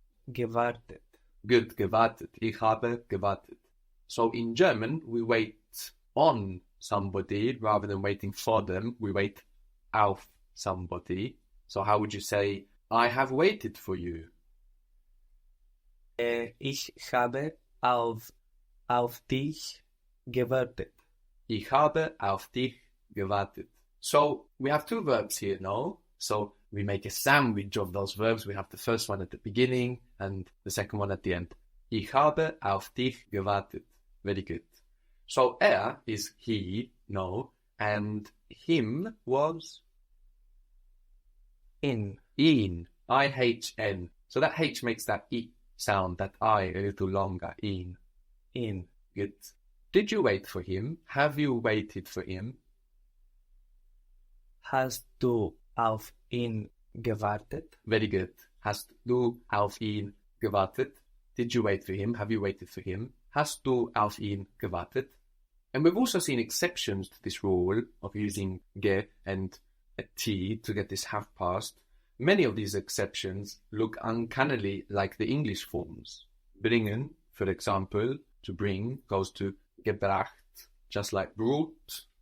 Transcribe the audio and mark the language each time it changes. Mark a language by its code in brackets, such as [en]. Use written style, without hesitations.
[de] Gewartet. [en] Good, [de] gewartet. Ich habe gewartet. [en] So in German, we wait on somebody rather than waiting for them. We wait auf somebody. So how would you say, I have waited for you? [de] Ich habe auf dich gewartet. Ich habe auf dich gewartet. [en] So we have two verbs here, no? So we make a sandwich of those verbs. We have the first one at the beginning and the second one at the end. [de] Ich habe auf dich gewartet. [en] Very good. So is he, no, and him was [de] In. ihn, I-H-N. [en] So that H makes that E sound, that I a little longer, ihn. [de] In. [en] Good. Did you wait for him? Have you waited for him? [de] Hast du auf ihn gewartet? [en] Very good. [de] Hast du auf ihn gewartet? [en] Did you wait for him? Have you waited for him? [de] Hast du auf ihn gewartet? [en] And we've also seen exceptions to this rule of using ge and a T to get this have past. Many of these exceptions look uncannily like the English forms. Bringen, for example, to bring goes to gebracht, just like brought.